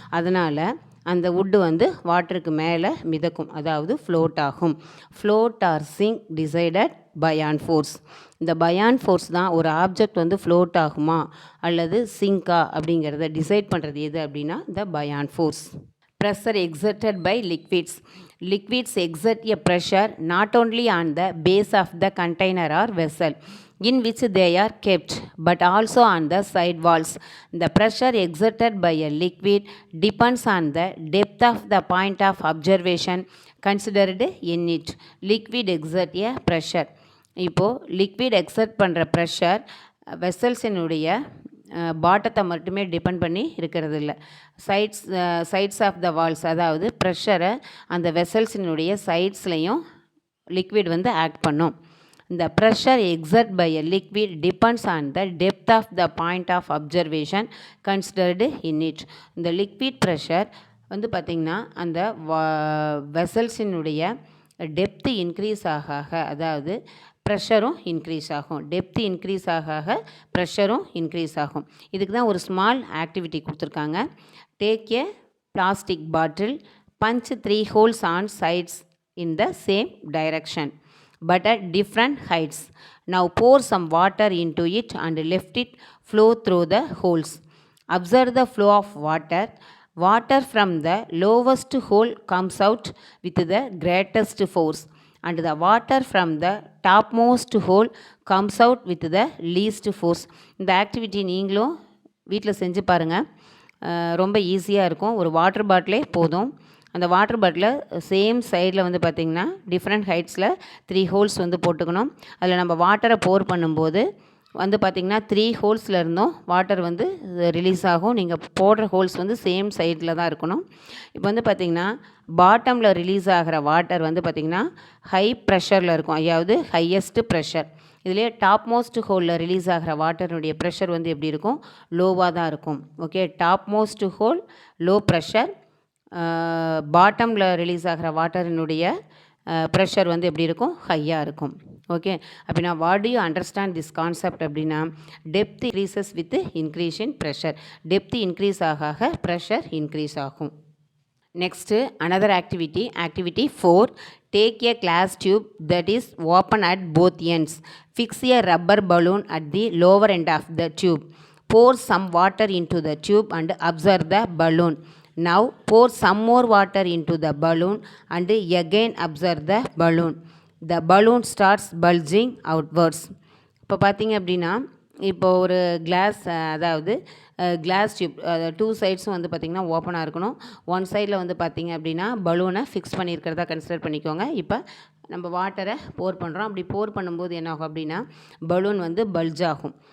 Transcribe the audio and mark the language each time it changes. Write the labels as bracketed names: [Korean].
[Tamil] அதனால் அந்த வுட்டு வந்து வாட்டருக்கு மேலே மிதக்கும், அதாவது ஃப்ளோட் ஆகும். [English] Float or sink decided buoyant force. [Tamil] இந்த பயான் ஃபோர்ஸ் தான் ஒரு ஆப்ஜெக்ட் வந்து ஃப்ளோட் ஆகுமா அல்லது சிங்கா அப்படிங்கிறத டிசைட் பண்ணுறது எது அப்படின்னா இந்த பயான் force. [English] Pressure exerted by liquids. Liquids exert a pressure not only on the base of the container or vessel in which they are kept, but also on the side walls. The pressure exerted by a liquid depends on the depth of the point of observation considered in it. Liquid exert a pressure. [Tamil] இப்போது liquid exert பண்ணுற pressure வெசல்ஸினுடைய பாட்டத்தை மட்டுமே depend பண்ணி இருக்கிறது இல்லை. Sides of the Waals, அதாவது ப்ரெஷரை அந்த வெசல்ஸினுடைய சைட்ஸ்லையும் liquid வந்து ஆக்ட் பண்ணும். [English] இந்த pressure exerted by a liquid depends on the depth of the point of observation considered in it. [Tamil] இந்த லிக்விட் ப்ரெஷர் வந்து பார்த்திங்கன்னா அந்த வெசல்ஸினுடைய டெப்த்து இன்க்ரீஸ் ஆக, அதாவது ப்ரெஷரும் இன்க்ரீஸ் ஆகும். டெப்த்து இன்க்ரீஸ் ஆக ப்ரெஷரும் இன்க்ரீஸ் ஆகும். இதுக்கு தான் ஒரு ஸ்மால் ஆக்டிவிட்டி கொடுத்துருக்காங்க. [English] Take a plastic bottle, punch 3 holes on sides in the same direction but at different heights. Now pour some water into it and let it flow through the holes. Observe the flow of water. Water from the lowest hole comes out with the greatest force, and the water from the topmost hole comes out with the least force. [Tamil] இந்த activity நீங்களும் வீட்டில் செஞ்சு பாருங்கள், ரொம்ப ஈஸியாக இருக்கும். ஒரு water பாட்டிலே போதும். அந்த வாட்டர் பாட்டில் சேம் சைடில் வந்து பார்த்திங்கன்னா டிஃப்ரெண்ட் ஹைட்ஸில் 3 holes வந்து போட்டுக்கணும். அதில் நம்ம வாட்டரை போர் பண்ணும்போது வந்து பார்த்திங்கன்னா 3 ஹோல்ஸில் இருந்தும் வாட்டர் வந்து ரிலீஸ் ஆகும். நீங்கள் போடுற ஹோல்ஸ் வந்து சேம் சைடில் தான் இருக்கணும். இப்போ வந்து பார்த்திங்கன்னா பாட்டமில் ரிலீஸ் ஆகிற வாட்டர் வந்து பார்த்திங்கன்னா ஹை ப்ரெஷரில் இருக்கும், அதாவது ஹையஸ்ட்டு ப்ரெஷர். இதுலேயே டாப் மோஸ்ட் ஹோலில் ரிலீஸ் ஆகிற வாட்டருடைய ப்ரெஷர் வந்து எப்படி இருக்கும், லோவாக தான் இருக்கும். Okay, top most whole low pressure, பாட்டமில் ரிலீஸ் ஆகிற வாட்டரினுடைய ப்ரெஷர் வந்து எப்படி இருக்கும், ஹையாக இருக்கும். [English] Okay, அப்படின்னா what do you understand this concept அப்படின்னா depth increases with increase in pressure. [Tamil] Depth increase ஆக ப்ரெஷர் இன்க்ரீஸ் ஆகும். [English] Next another activity 4. Take a glass tube that is open at both ends. Fix a rubber balloon at the lower end of the tube. Pour some water into the tube and observe the balloon. Now pour some more water into the balloon and again observe the balloon. The balloon starts bulging outwards. [Tamil] இப்போ பார்த்தீங்க அப்படின்னா இப்போ ஒரு class, அதாவது class tube 2 சைட்ஸும் வந்து பார்த்திங்கன்னா ஓப்பனாக இருக்கணும். ஒன் சைடில் வந்து பார்த்திங்க அப்படின்னா பலூனை ஃபிக்ஸ் பண்ணியிருக்கிறதா கன்சிடர் பண்ணிக்கோங்க. இப்போ நம்ம வாட்டரை போர் பண்ணுறோம். அப்படி போர் பண்ணும்போது என்ன ஆகும் அப்படின்னா பலூன் வந்து பல்ஜ் ஆகும்.